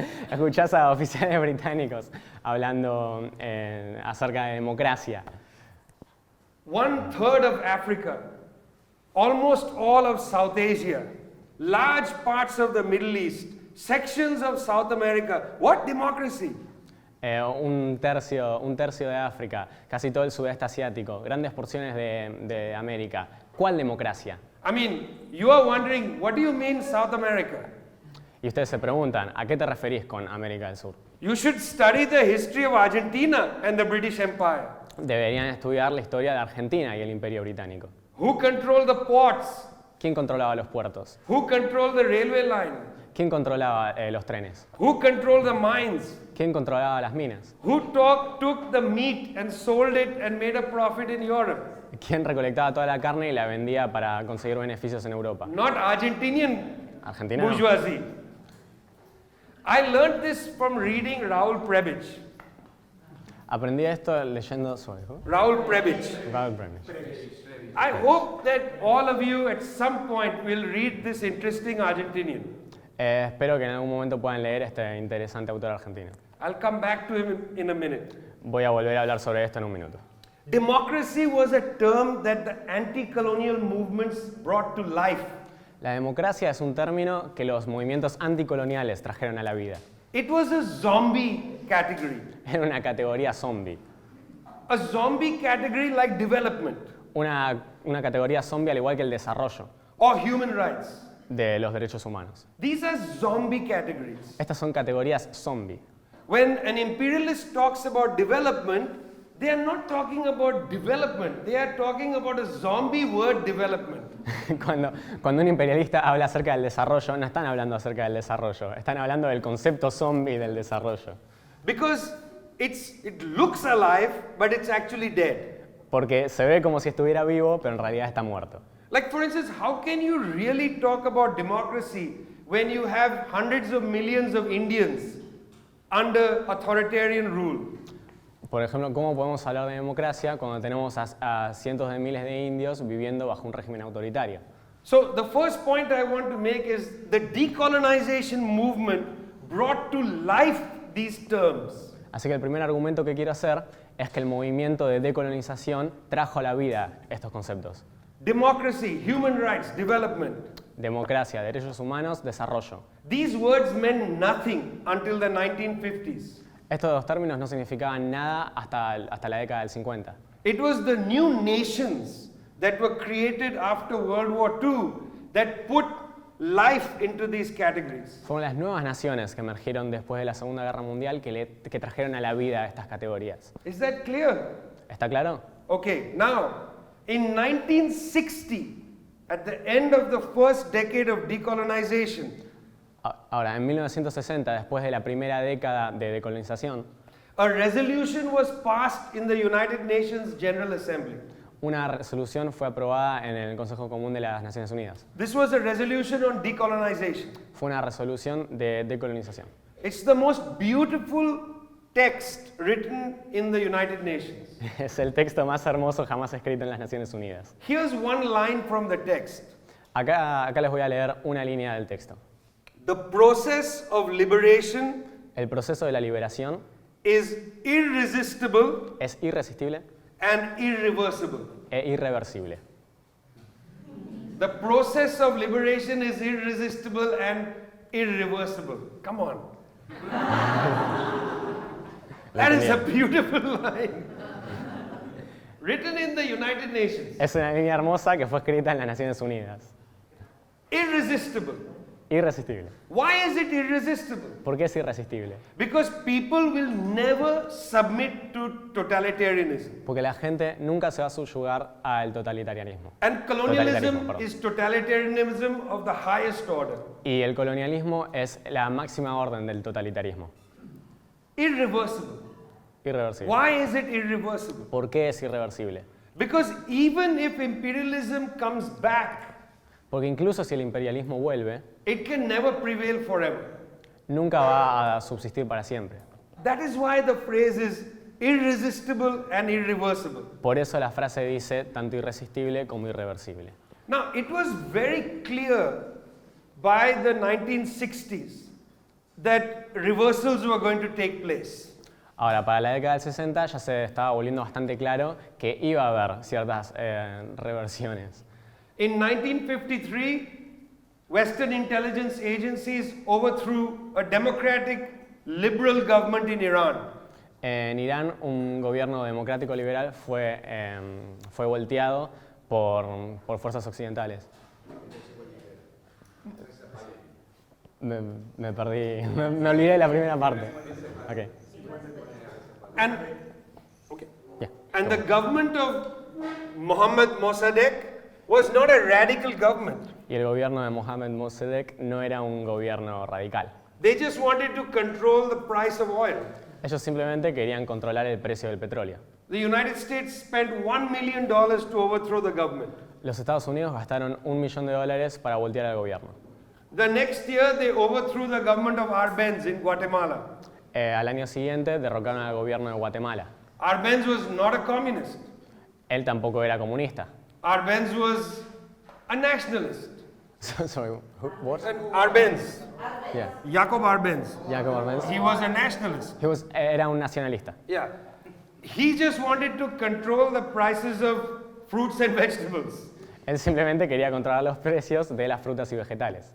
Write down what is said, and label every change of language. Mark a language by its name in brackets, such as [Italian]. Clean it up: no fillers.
[Spanish] Escuchás a oficiales británicos hablando acerca de democracia. [English] 1/3 of Africa, almost all of South Asia, large parts of the Middle East, sections of South America. What democracy? [Spanish] Un tercio de África, casi todo el sudeste asiático, grandes porciones de América. ¿Cuál democracia? [English] I mean, you are wondering, what do you mean South America? [Spanish] Y ustedes se preguntan, ¿a qué te referís con América del Sur? [English] You should study the history of Argentina and the British Empire. [Spanish] Deberían estudiar la historia de Argentina y el Imperio Británico. [English] Who controlled the ports? [Spanish] ¿Quién controlaba los puertos? [English] Who controlled the railway line? [Spanish] ¿Quién controlaba los trenes? [English] Who controlled the mines? [Spanish] ¿Quién controlaba las minas? [English] Who took the meat and sold it and made a profit in Europe? [Spanish] ¿Quién recolectaba toda la carne y la vendía para conseguir beneficios en Europa? [English] Not Argentinian [Spanish] Argentina no. [English] bourgeoisie. I learned this from reading Raoul Prebisch. [Spanish] Aprendí esto leyendo Raoul Prebisch. Raoul Prebisch. [English] I hope that all of you at some point will read this interesting Argentinian. [Spanish] Espero que en algún momento puedan leer este interesante autor argentino. [English] I'll come back to him in a minute. [Spanish] Voy a volver a hablar sobre esto en un minuto. [English] Democracy was a term that the anti-colonial movements brought to life. [Spanish] La democracia es un término que los movimientos anticoloniales trajeron a la vida. [English] It was a zombie category. [Spanish] Era una categoría zombie. [English] A zombie category like development [Spanish] Una categoría zombie al igual que el desarrollo [English] or human rights. [Spanish] de los derechos humanos. [English] These are zombie categories. [Spanish] Estas son categorías zombie. [English] When an imperialist talks about development, they are not talking about development. They are talking about a zombie word development. [Spanish] Cuando un imperialista habla acerca del desarrollo, no están hablando acerca del desarrollo, están hablando del concepto zombie del desarrollo. [English] Because it looks alive, but it's actually dead. [Spanish] Porque se ve como si estuviera vivo, pero en realidad está muerto. [English] Like for instance, how can you really talk about democracy when you have hundreds of millions of Indians under authoritarian rule? [Spanish] Por ejemplo, ¿cómo podemos hablar de democracia cuando tenemos a cientos de miles de indios viviendo bajo un régimen autoritario? [English] So the first point I want to make is the decolonization movement brought to life these terms. [Spanish] Así que el primer argumento que quiero hacer es que el movimiento de decolonización trajo a la vida estos conceptos. [English] Democracy, human rights, development. [Spanish] Democracia, derechos humanos, desarrollo. [English] These words meant nothing until the 1950s. [Spanish] Estos dos términos no significaban nada hasta la década del 50. [English] It was the new nations that were created after World War II that put life into these categories. [Spanish] Fueron las nuevas naciones que emergieron después de la Segunda Guerra Mundial que trajeron a la vida estas categorías. [English] Is that clear? [Spanish] ¿Está claro? [English] Okay, now, in 1960, at the end of the first decade of decolonization, [Spanish] Ahora, en 1960, después de la primera década de decolonización, [English] a resolution was passed in the United Nations General Assembly. [Spanish] una resolución fue aprobada en el Consejo Común de las Naciones Unidas. [English] This was a resolution on decolonization. [Spanish] Fue una resolución de decolonización. [English] It's the most beautiful text written in the United Nations. [Spanish] Es el texto más hermoso jamás escrito en las Naciones Unidas. [English] Here's one line from the text. [Spanish] Acá les voy a leer una línea del texto. [English] The process of liberation [Spanish] El proceso de la liberación [English] is irresistible [Spanish] es irresistible [English] and irreversible. [Spanish] e irreversible. [English] The process of liberation is irresistible and irreversible. Come on. That is a beautiful line. Written in the United Nations. [Spanish] Es una línea hermosa que fue escrita en las Naciones Unidas. [English] Irresistible. [Spanish] Irresistible. [English] Why is it irresistible? [Spanish] ¿Por qué es irresistible? [English] Because people will never submit to totalitarianism. [Spanish] Porque la gente nunca se va a subyugar al totalitarismo. [English] And colonialism is totalitarianism of the highest order. [Spanish] Y el colonialismo es la máxima orden del totalitarismo. [English] Irreversible. [Spanish] Irreversible. [English] Why is it irreversible? [Spanish] ¿Por qué es irreversible? [English] Because even if imperialism comes back, [Spanish] Porque incluso si el imperialismo vuelve, [English] it can never prevail forever. [Spanish] nunca va a subsistir para siempre. [English] That is why the phrase is irresistible and irreversible. [Spanish] Por eso la frase dice tanto irresistible como irreversible. [English] Now, it was very clear by the 1960s that reversals were going to take place. [Spanish] Ahora, para la década del 60 ya se estaba volviendo bastante claro que iba a haber ciertas reversiones. [English] In 1953, Western intelligence agencies overthrew a democratic, liberal government in Iran. [Spanish] En Irán, un gobierno democrático liberal fue volteado por fuerzas occidentales. Me perdí, me olvidé de la primera parte. [English] Okay. And, Yeah. and the government of Mohammad Mossadegh was not a radical government. [Spanish] Y el gobierno de Mohammad Mossadegh no era un gobierno radical. [English] They just wanted to control the price of oil. [Spanish] Ellos simplemente querían controlar el precio del petróleo. [English] The United States spent $1 million to overthrow the government. [Spanish] Los Estados Unidos gastaron $1 millón para voltear al gobierno. [English] The next year, they overthrew the government of Arbenz in Guatemala. [Spanish] Al año siguiente derrocaron al gobierno de Guatemala. [English] Arbenz was not a communist. [Spanish] Él tampoco era comunista. [English] Arbenz was a nationalist. Sorry, what? Arbenz, Yeah, Jacob Arbenz, Jacob Arbenz. he was a nationalist. [Spanish] Era un nacionalista. [English] Yeah. He just wanted to control the prices of fruits and vegetables. [Spanish] Él simplemente quería controlar los precios de las frutas y vegetales.